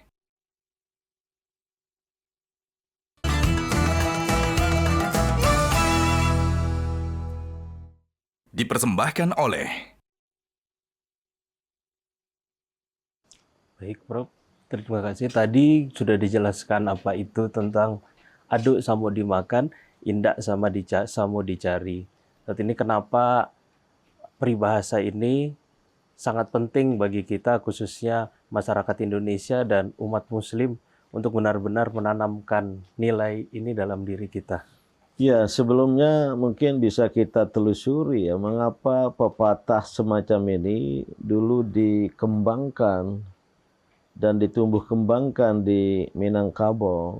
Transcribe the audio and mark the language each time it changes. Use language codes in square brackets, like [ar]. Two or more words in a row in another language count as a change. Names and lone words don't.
[id] Baik, Prof. Terima kasih. Tadi sudah dijelaskan apa itu tentang [min] aduk samo dimakan, indak samo dicari. [id] Saat ini kenapa peribahasa ini sangat penting bagi kita, khususnya masyarakat Indonesia dan umat Muslim, untuk benar-benar menanamkan nilai ini dalam diri kita. Ya, sebelumnya mungkin bisa kita telusuri ya, mengapa pepatah semacam ini dulu dikembangkan dan ditumbuh kembangkan di Minangkabau.